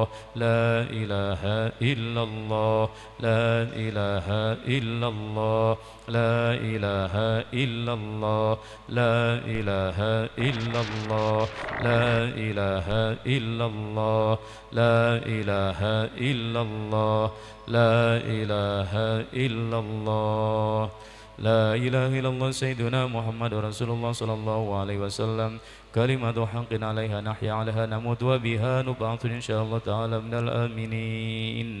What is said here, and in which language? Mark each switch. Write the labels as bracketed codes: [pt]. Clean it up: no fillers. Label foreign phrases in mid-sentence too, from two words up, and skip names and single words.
[ar] لا إله إلا الله لا إله إلا الله لا إله إلا الله لا إله إلا الله لا إله إلا الله لا إله إلا الله لا إله إلا الله لا إله إلا الله سيدنا محمد رسول الله صلى الله عليه وسلم. كلمة حق عليها نحيا عليها نموت وبها نبعث إن شاء الله تعالى من الآمنين.